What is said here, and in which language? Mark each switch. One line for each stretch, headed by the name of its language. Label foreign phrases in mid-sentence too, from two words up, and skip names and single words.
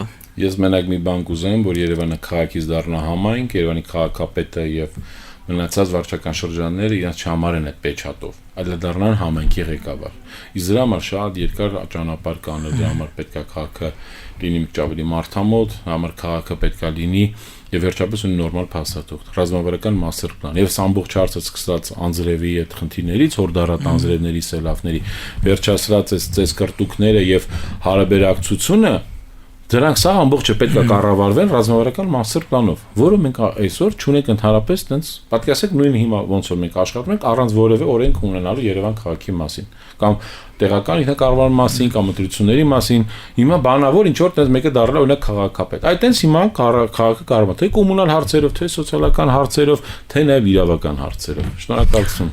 Armenian: Ես մենակ մի բան կուզեմ, որ Երևանը քաղաքից դառնա համայնք, Երևանի քաղաքապետը եւ մնացած վարչական շրջանները իրենց չհամարեն այդ պեչատով, այլ դառնան համայնքի ղեկավար։ Իսկ դրա համար շատ երկար ճանապարհ կան, դրա համար պետք է քաղաքը լինի մի ավելի մարդամոտ, համար քաղաքը պետք է լինի եւ վերջապես ունի նորմալ փաստաթուղթ, ռազմավարական
English: master plan։
Armenian: Եվ ամբողջ հարցը սկսած անձրևի այդ խնդիրներից, հորդառատ անձրևների, սելավների, վերջացրած այս կրտուկները եւ հարաբերակցությունը, դրանք սա ամբողջը պետք է կառավարվեն ռազմավարական
English: master plan-
Armenian: ով, որը մենք այսօր չունենք ընդհանրապես տենց, պատկերացեք նույն հիմա ոնց որ մենք աշխատում ենք առանց որևէ օրենք ունենալու Երևան քաղաքի մասին, կամ տեղական ինքնակառավարման մասին կամ ընտրությունների մասին, հիմա բանավոր ինչ որ տես մեկը դառնա օրինակ քաղաքապետ։ Այդ տենց հիմա քաղաքը կառավարվում թե կոմունալ հարցերով, թե սոցիալական հարցերով, թե նաև իրավական հարցերով։ Շնորհակալություն։